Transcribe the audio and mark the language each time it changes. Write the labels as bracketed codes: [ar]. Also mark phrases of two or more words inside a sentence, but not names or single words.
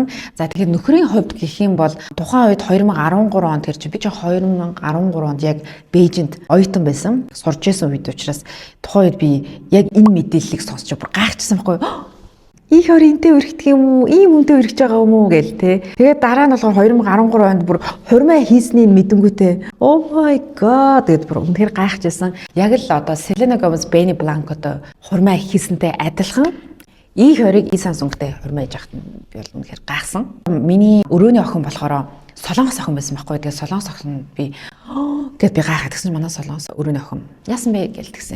[mn] За тэгэхээр нөхрийн хувьд гэх юм бол тухайн үед 2013 онд тэр чинь би ч 2013 онд яг Бээжинд оюутан байсан. Сурж байсан үед учраас тухайн үед би яг энэ мэдээллийг сонсч бүр гайхчихсан байхгүй юу? Их ёри энтэй өргөдөг юм уу? Ийм үнтэй өргөж байгаа юм уу гээл те. Тэгээд дараа нь болохоор 2013 онд бүр хурмаа хийснийг мэдэнгүүтээ [en] oh my god [mn] гэд бүр үнээр гайхажсэн. Яг л одоо Selena Gomez, Benny Blanco-той хурмаа хийсэнтэй адилхан их ёриг И Сансунгтай хурмаа хийж байхад би бол үнээр гайхсан. Миний өрөөний охин болохоор Солонгос охин байсан байхгүй. Тэгээд Солонгос охин би гэд би гайхаад гэсэн манай Солонгос өрөөний охин яасан бэ гэлтгсэн.